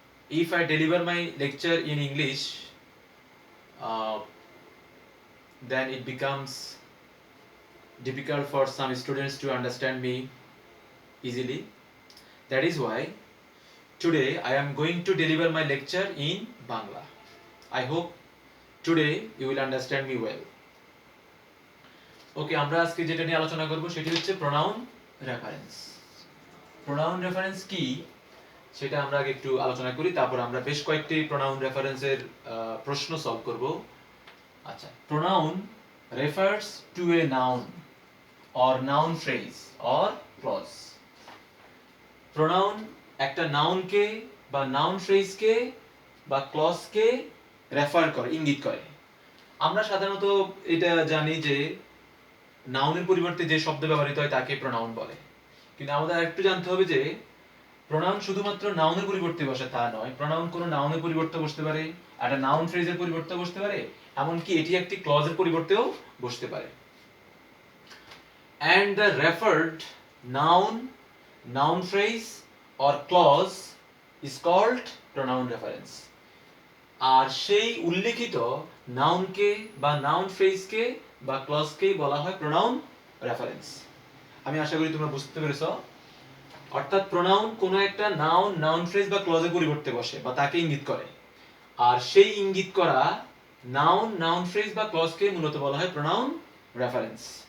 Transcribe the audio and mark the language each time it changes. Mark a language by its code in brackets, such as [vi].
[en] If I deliver my lecture in English, uh, then it becomes difficult for some students to understand me easily. That is why today I am going to deliver my lecture in Bangla. I hope today you will understand me well. [bn] ওকে, আমরা আজকে যেটা নিয়ে আলোচনা করব সেটি হচ্ছে pronoun reference. Pronoun reference কি সেটা আমরা আগে একটু আলোচনা করি, তারপর আমরা বেশ কয়েকটি প্রোনাউন রেফারেন্সের প্রশ্ন সলভ করব। [en] আচ্ছা, pronoun refers to a noun or noun phrase or clause. [bn] Pronoun একটা নাউনকে বা নাউন ফ্রেজকে বা ক্লজকে রেফার করে, ইঙ্গিত করে। আমরা সাধারণত এটা জানি যে নাউনের পরিবর্তে যে শব্দ ব্যবহৃত হয় তাকে প্রোনাউন বলে, কিন্তু আমাদের একটু জানতে হবে যে প্রোনাউন শুধুমাত্র নাউনের পরিবর্তে বসে তা নয়। প্রোনাউন কোনো নাউনের পরিবর্তে বসতে পারে, একটা নাউন ফ্রেজের পরিবর্তে বসতে পারে, এমনকি এটি একটি ক্লজের পরিবর্তেও বসতে পারে। [en] And the referred noun, noun phrase or clause is called pronoun reference. [bn] আর সেই উল্লেখিত নাউনকে বা নাউন ফ্রেজকে বা ক্লজকে বলা হয় প্রোনাউন রেফারেন্স। আমি আশা করি তোমরা বুঝতে পেরেছো। অর্থাৎ প্রোনাউন কোনো একটা নাউন, নাউন ফ্রেজ বা ক্লজের পরিবর্তে বসে বা তাকে ইঙ্গিত করে, আর সেই ইঙ্গিত করা নাউন, নাউন ফ্রেজ বা ক্লজকে মূলত বলা হয় প্রোনাউন রেফারেন্স।